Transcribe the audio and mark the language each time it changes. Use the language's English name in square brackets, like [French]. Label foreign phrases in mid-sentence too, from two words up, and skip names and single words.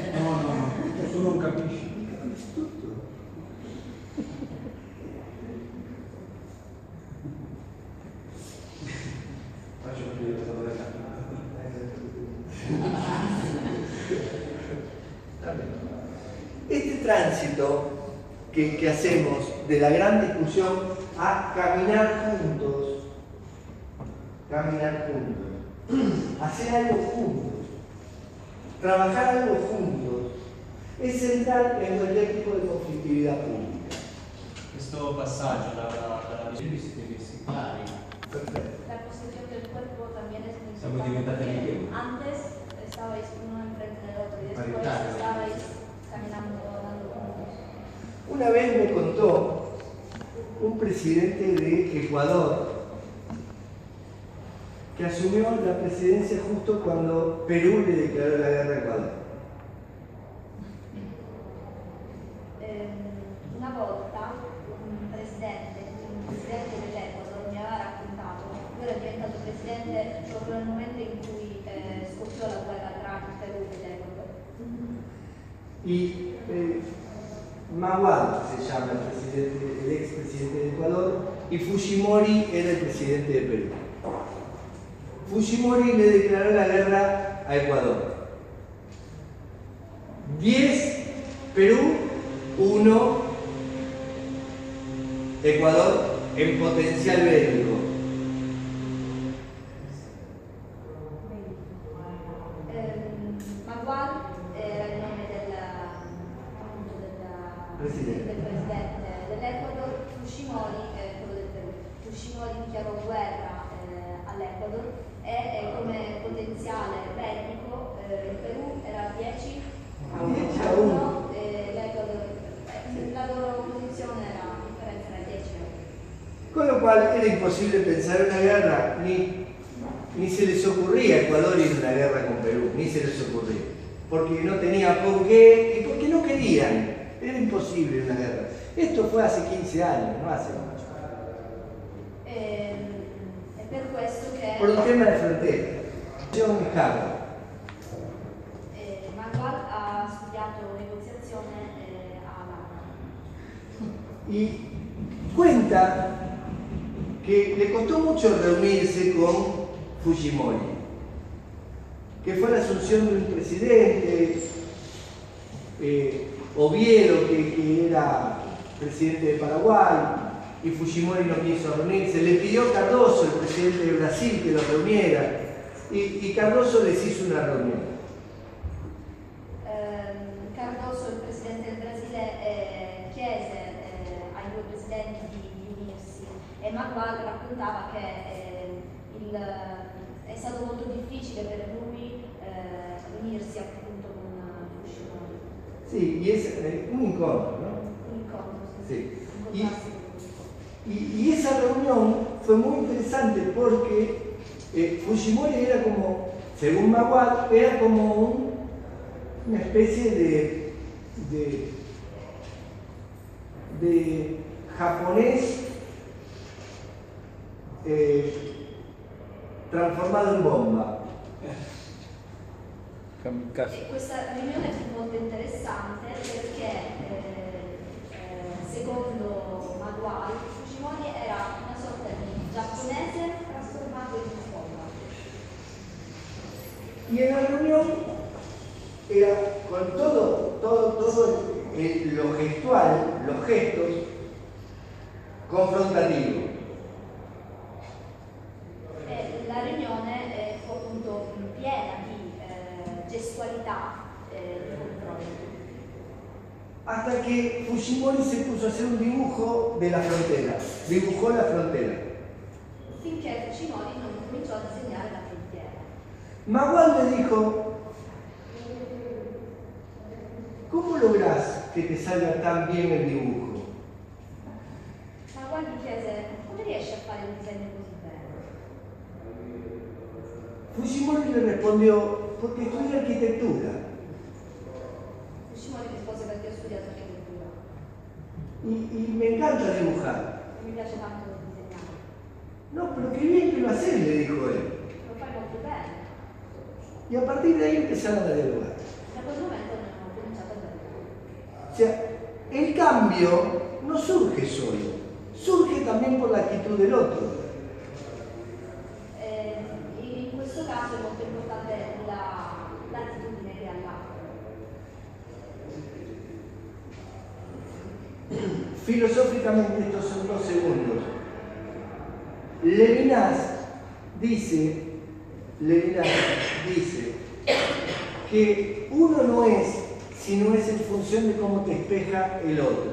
[Italian] No, tu non capisci. Capisci tutto. Faccio vedere cosa vorrei fare. [Spanish] Este tránsito que hacemos de la gran discusión a caminar juntos, hacer algo juntos, trabajar algo juntos, es central en cualquier tipo de conflictividad pública. [Italian] Questo passaggio dalla visione vi siete messi pari. [Spanish] Perfecto. La posición del cuerpo también es muy [Italian] Siamo [Spanish] importante. [Italian] diventati amichevoli. [Spanish] Antes estabais uno enfrente del otro y después [Italian] Paritario. [Spanish] estabais caminando, dando juntos. Una vez me contó un presidente de Ecuador que asumió la presidencia justo cuando Perú le declaró la guerra a Ecuador. [Italian] Una volta un presidente dell'Ecuador mi aveva raccontato, lui era diventato presidente proprio nel momento in cui scoppiò la guerra tra il Perù e l'Ecuador. [Spanish] Y Maguad se llama el expresidente de Ecuador y Fujimori era el presidente de Perú. Fujimori le declaró la guerra a Ecuador. 10 Perú, 1 Ecuador en potencial bélico. [Italian] Maguad era il nome del presidente dell'Ecuador, Fujimori è quello del Perù. Fujimori dichiarò guerra all'Ecuador e come potenziale bellico il Perù era 10 a 1 e l'Ecuador, la loro posizione era differenza era 10 a 1. [Spanish] Con lo cual era imposible pensar una guerra, ni se les ocurría a Ecuador ir a una guerra con Perú, ni se les ocurría, porque no tenía por qué y porque no querían, era imposible una guerra. Esto fue hace 15 años, no hace mucho. [Italian] È per questo che [Spanish] Por un tema de frontera. John Harvard. [Italian] Maguad ha studiato negoziazione a Havana. [Spanish] Y cuenta que le costó mucho reunirse con Fujimori, que fue la asunción de un presidente, Oviedo, que era presidente de Paraguay, y Fujimori no quiso reunirse. Le pidió a Cardoso, el presidente de Brasil, que lo reuniera, y Cardoso les hizo una reunión. [Italian] Cardoso, il presidente del Brasile, chiese ai due presidenti di unirsi e Maguad raccontava che è stato molto difficile per lui unirsi appunto con Fujimori. [Spanish] Sí, y es un encuentro, ¿no? [Italian] Un incontro, [Spanish] Sí. [Italian] incontrarsi con lui. [Spanish] Y esa reunión fue muy interesante porque Fujimori era como, según Maguad, era como una especie de japonés transformado en bomba. [Italian] E questa riunione fu molto interessante perché secondo Maguad Fujimori era una sorta di giapponese trasformato in bomba. [Spanish] Y en la reunión era con todo lo gestual, los gestos confrontativos. [Italian] La riunione fu appunto piena di gestualità di confronto. [Spanish] Hasta que Fujimori se puso a hacer un dibujo de la frontera, dibujó la frontera. [Italian] Finché Fujimori non cominciò a disegnare la frontiera. [Spanish] Maguad le dijo, ¿cómo lográs que te salga tan bien el dibujo? [Italian] Maguad gli chiese come riesci a fare un disegno così bene? [Spanish] Fujimori le respondió, porque estudié arquitectura. [Italian] Fujimori rispose perché ho studiato architettura. [Spanish] y me encanta dibujar. [Italian] Mi piace tanto disegnare. [Spanish] No, pero qué bien que lo haces, le dijo él. [Italian] Lo fai molto bene. [Spanish] Y a partir de ahí empezaron a dialogar. [Italian] Da quel momento abbiamo cominciato a dialogare. [Spanish] O sea, el cambio no surge solo, surge también por la actitud del otro. [Italian] In questo caso è molto importante l'attitudine che ha l'altro. [Spanish] Filosóficamente estos son 2 segundos. Levinas dice que uno no es si no es en función de cómo te espeja el otro.